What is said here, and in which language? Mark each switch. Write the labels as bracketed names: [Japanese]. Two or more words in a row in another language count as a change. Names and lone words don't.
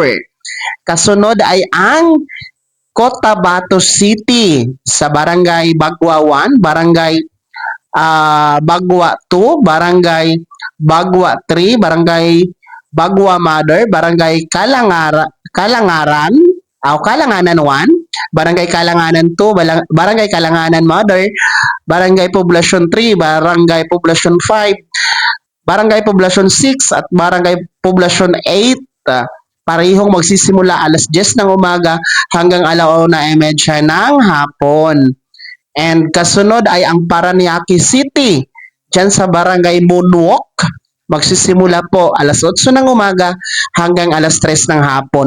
[Filipino] Kasunod ay ang Cotabato City sa Barangay Bagwa 1, Barangay Bagwa 2, Barangay Bagwa 3, Barangay Bagwa Mother, Barangay Kalangaran, Kalanganan 1, Barangay Kalanganan 2, Barangay Kalanganan Mother, Barangay Poblacion 3, Barangay Poblacion 5, Barangay Poblacion 6 at Barangay Poblacion 8. Parehong magsisimula alas 10 ng umaga hanggang alauna ng hapon. And kasunod ay ang Paranaque City. Diyan sa Barangay Moonwalk, magsisimula po alas 8 ng umaga hanggang alas 3 ng hapon.